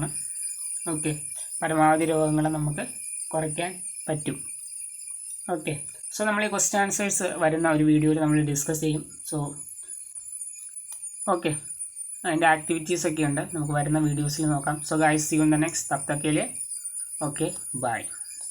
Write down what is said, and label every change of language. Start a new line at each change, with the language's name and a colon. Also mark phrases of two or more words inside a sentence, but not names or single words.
Malayalam: ഓക്കെ, പരമാവധി രോഗങ്ങളെ നമുക്ക് കുറയ്ക്കാൻ പറ്റും. ഓക്കെ, സോ നമ്മൾ ഈ
English: question answers
Malayalam: വരുന്ന ഒരു വീഡിയോയിൽ നമ്മൾ ഡിസ്കസ് ചെയ്യും.
English: so okay,
Malayalam: അതിൻ്റെ ആക്ടിവിറ്റീസൊക്കെ ഉണ്ട്, നമുക്ക് വരുന്ന വീഡിയോസിൽ നോക്കാം.
English: so guys, see you in the next.
Hindi: तब तक के लिए
English: okay bye.